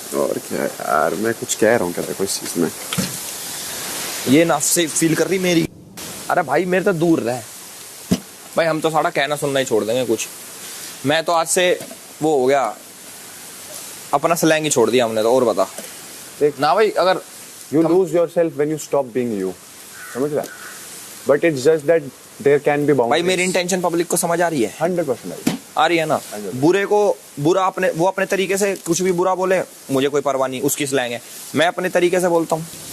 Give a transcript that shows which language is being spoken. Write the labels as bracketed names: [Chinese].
[Hindi] और क्या यार, मैं कुछ कह रहा हूँ क्या देखो इस चीज में, ये ना से फील कर रही मेरी। अरे भाई मेरे तो दूर रह भाई, हम तो सारा कहना सुनना ही छोड़ देंगे कुछ। मैं तो आज से वो हो गया, अपना स्लैंग ही छोड़ दिया हमने तो। और बता देख ना भाई, अगर [English] you lose yourself when you stop being you, [Hindi] समझ रहा? [English] But it's just that there can be boundaries. [Hindi] भाई मेरी इंटेंशन पब्लिक को समझ आ रही है, 100% आ रही है ना। बुरे को बुरा वो अपने तरीके से कुछ भी बुरा बोले, मुझे कोई परवाह नहीं, उसकी स्लैंग है, मैं अपने तरीके से बोलता हूँ।